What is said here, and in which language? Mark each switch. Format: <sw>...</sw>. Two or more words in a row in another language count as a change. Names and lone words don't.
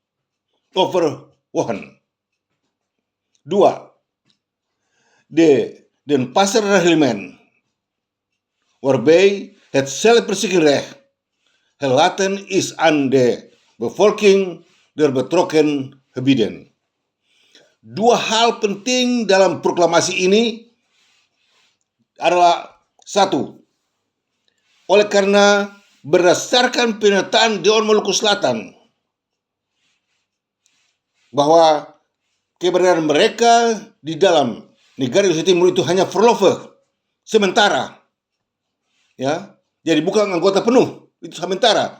<nl>2. De Denpasar-reglement, waarbij het zelfbeschikkingsrecht gelaten is aan de bevolking der betrokken gebieden.</nl> <id>2 hal penting dalam proklamasi ini adalah 1. Oleh karena berdasarkan pernyataan Dewan Maluku Selatan bahwa keberadaan mereka di dalam negara Indonesia Timur itu hanya verloven, sementara, ya, jadi bukan anggota penuh, itu sementara.</id>